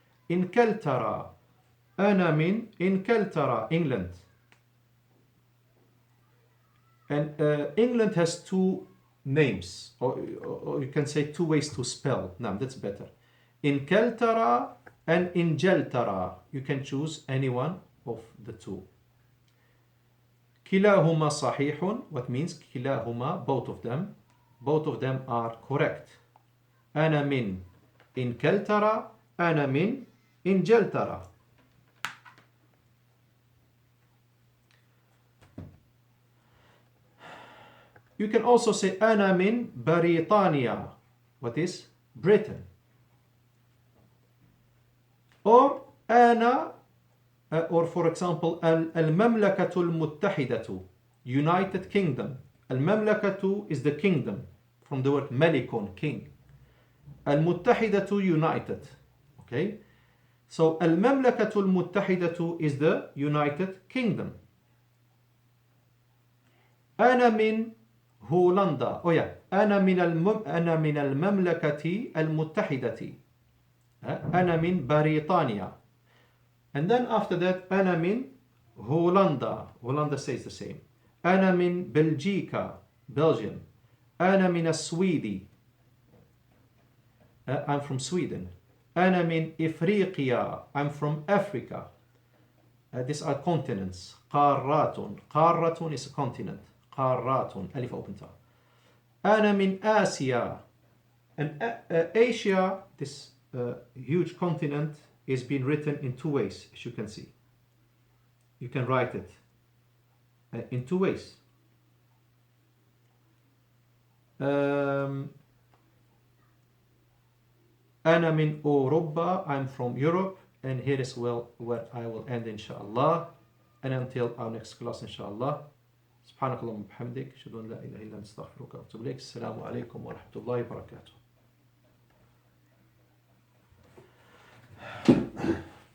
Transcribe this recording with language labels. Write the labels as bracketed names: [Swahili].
[Arabic] إنكلترا أنا من إنكلترا, England. [English] And England has two names, or you can say two ways to spell. No, that's better. Inkeltara and Ingeltara. You can choose any one of the two. [Arabic] كلاهما صحيح, [English] what means كلاهما, both of them. Both of them are correct. [Arabic] أنا من إنكلترا, أنا من إنجلترا. [English] You can also say [Arabic] أنا من بريطانيا, [English] what is Britain. Or أنا, or for example [Arabic] المملكة المتحدة, [English] United Kingdom. المملكة is the kingdom, from the word melikon, king. المتحدة, united. Okay, so [Arabic] المملكة المتحدة [English] is the United Kingdom. [Arabic] أنا من هولندا. [English] Oh yeah, [Arabic] أنا من المملكة المتحدة. أنا من بريطانيا. [English] And then after that [Arabic] أنا من هولندا. [English] هولندا says the same. [Arabic] أنا من بلجيكا, Belgium. أنا من السويد. [English] I'm from Sweden. [Arabic] أنا من إفريقيا. [English] I'm from Africa. These are continents. قارات. قارة is a continent. [Arabic] قارات. [English] ألف open tongue. [Arabic] أنا من آسيا. [English] And Asia, this huge continent, is being written in two ways, as you can see. You can write it in two ways. [Arabic] أنا من أوروبا. [English] I'm from Europe. And here is where I will end, inshallah. And until our next class, inshallah. [Arabic] سبحانك اللهم وبحمدك أشهد أن لا إله إلا أنت أستغفرك وأتوب إليك. السلام عليكم ورحمة الله وبركاته.